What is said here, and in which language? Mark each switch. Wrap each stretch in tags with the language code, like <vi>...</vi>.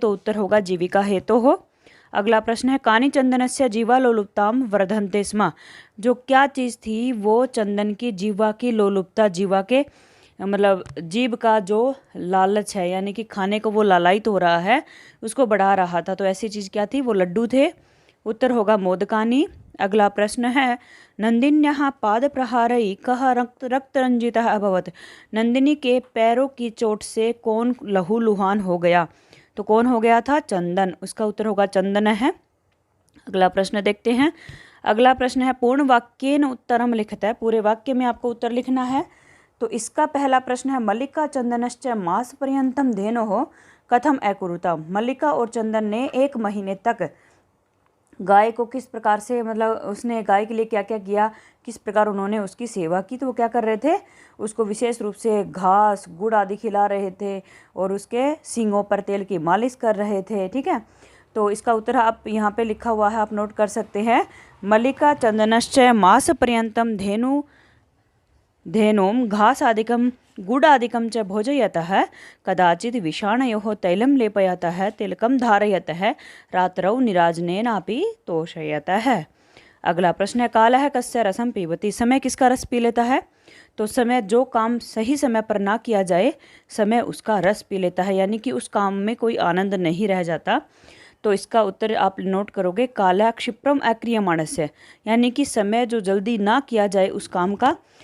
<hi>तो उत्तर होगा जीविका हेतु हो। अगला प्रश्न है,</hi> <sa>कानि चंदनस्य जीवा लोलुप्ताम वर्धन्ते स्म।</sa> <hi>जो क्या चीज़ थी वो चंदन की जीवा की लोलुपता, जीवा के मतलब जीभ का जो लालच है, यानी कि खाने को वो लालायित हो रहा है, उसको बढ़ा रहा था। तो ऐसी चीज़ क्या थी? वो लड्डू थे। उत्तर होगा मोदकानी। अगला प्रश्न है,</hi> <sa>नंदिन्याः पादप्रहारै कः रक्तरंजितः अभवत्।</sa> <hi>नंदिनी के पैरों की चोट से कौन लहूलुहान हो गया? तो कौन हो गया था? चंदन। उसका उत्तर होगा चंदन है। अगला प्रश्न देखते हैं। अगला प्रश्न है, पूर्ण वाक्येन उत्तरम लिखता है। पूरे वाक्य में आपको उत्तर लिखना है। तो इसका पहला प्रश्न है,</hi> <sa>मल्लिका चंदनश्च मास पर्यंतम धेनोः कथम अकुरुत।</sa> <hi>मल्लिका और चंदन ने 1 महीने तक गाय को किस प्रकार से, मतलब उसने गाय के लिए क्या क्या किया, किस प्रकार उन्होंने उसकी सेवा की। तो वो क्या कर रहे थे? उसको विशेष रूप से घास, गुड़ आदि खिला रहे थे और उसके सींगों पर तेल की मालिश कर रहे थे। ठीक है, तो इसका उत्तर आप यहाँ पे लिखा हुआ है, आप नोट कर सकते हैं।</hi> <sa>मल्लिका चंदनश्च मास पर्यंतम धेनुम घासादिकं गुडादिकं च भोजयतः कदाचित् विषाणयोः तैलं लेपयतः तिलकं धारयतः रात्रौ निराजनेनापि तोषयतः।</sa> <hi>अगला प्रश्न है,</hi> <sa>कालः कस्य रसं पीबति।</sa> <hi>समय किसका रस पी लेता है? तो समय जो काम सही समय पर ना किया जाए, समय उसका रस पी लेता है, यानी कि उस काम में कोई आनंद नहीं रह जाता। तो इसका उत्तर आप नोट करोगे,</hi> <sa>कालः क्षिप्रम अक्रियमाणस्य,</sa> <hi>यानी कि समय जो जल्दी ना किया जाए उस काम का।</hi>